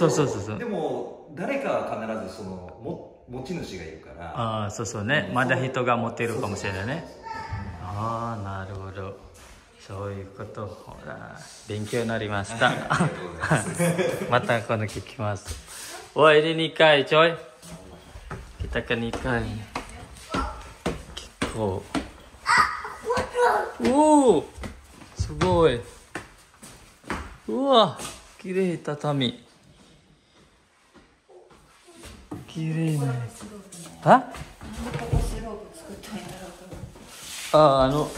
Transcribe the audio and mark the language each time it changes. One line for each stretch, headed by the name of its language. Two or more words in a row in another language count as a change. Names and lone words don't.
Japanese: そうでも誰かは必ずその持ち主がいるから。そうね、まだ人が持ってるかもしれないね。なるほど、そういうこと。ほら勉強になりました。また今度聞きます。
Indonesian: Wah ini nikah coy. Kita ke nikah nih. Kiko.
Japanese: すごい。うわ、綺麗畳。綺麗ね。スロープね。あ、なんでここスロープ作ったんやろうと思って。